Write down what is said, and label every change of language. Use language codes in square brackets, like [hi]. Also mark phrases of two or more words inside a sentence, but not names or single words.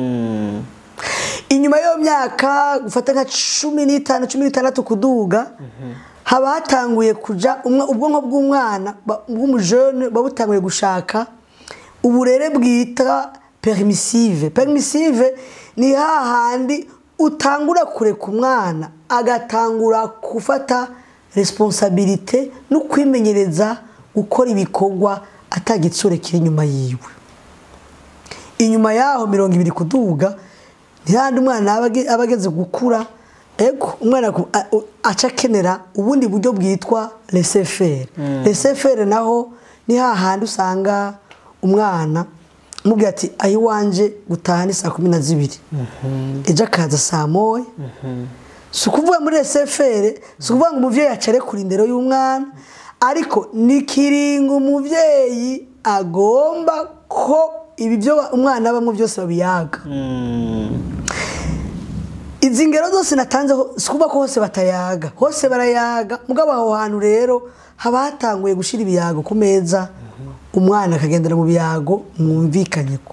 [rn] inyuma yo myaka gufata nka 15 16 kuduga haba hatanguye kuja ubwonko bw'umwana bw'umujene babutanguye gushaka uburere bwita permissive ni hahandi utangura kureka umwana agatangura gufata responsabilité no kwimenyereza gukora ibikorwa atagitsure kiri inyuma yiwe inyuma yaho 20 kuduga ntihandi umwana abageze gukura ego umwana acakenera ubundi buryo bwitwa laisser-faire naho ni hahandi usanga umwana mubwira ati ayi wanje gutaha ni 12 ejo akaza saa moya sukuvuga muri laisser-faire sukuvuga ngo umuvyeyi acare kuri indero y'umwana ariko nikiringa umuvyeyi agomba ko ibi byo umwana bamwe byose babiyaga izi ngero zose natanze sikuba ko hose batayaga, hose barayaga, mugabo aho hantu rero haba hatanguye gushira ibiyago ku meza, umwana akagendera mu biyago mwumvikanye ko.